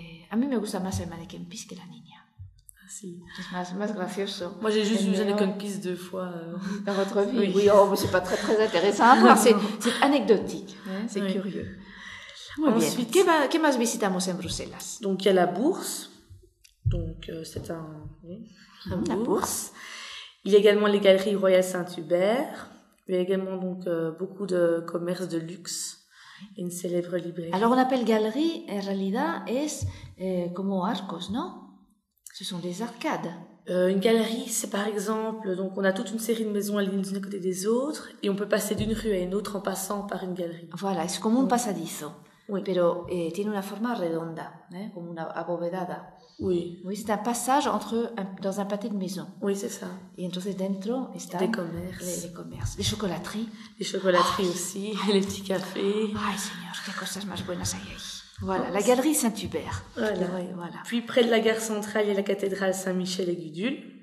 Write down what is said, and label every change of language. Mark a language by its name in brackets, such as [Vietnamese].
[Spanish] A mí me gusta más el Manneken Pis que la niña. [French] Ah, si. [Spanish] C'est más gracioso. [French] Moi, j'ai juste vu Manneken Pis deux fois. Dans votre vie? Oui. Oui, mais c'est pas très, très intéressant à voir. C'est anecdotique. Hein, c'est curieux. Ensuite, [Spanish] que más visitamos en Bruxelles? [French] Donc il y a la Bourse, donc c'est un la bourse. Il y a également les galeries royales Saint-Hubert. Il y a également donc beaucoup de commerces de luxe et une célèbre librairie. Alors on appelle galerie, [Spanish] en realidad es como arcos, ¿no? [French] Ce sont des arcades. Une galerie, c'est par exemple, donc on a toute une série de maisons alignées d'une côté des autres et on peut passer d'une rue à une autre en passant par une galerie. [Spanish] Voilà, es como un pasadizo. [French] Oui. [Spanish] Pero tiene una forma redonda, como una abovedada. [French] Oui. Oui, c'est un passage dans un pâté de maison. Oui, c'est ça. [Spanish] Et entonces dentro están [French] les commerces, les chocolateries. Les chocolateries aussi, les petits cafés. [Spanish] Ay, señor, qué cosas más buenas hay ahí. [French] Voilà, la galerie Saint-Hubert. Voilà. Oui, voilà. Puis près de la gare centrale, il y a la cathédrale Saint-Michel et Gudule.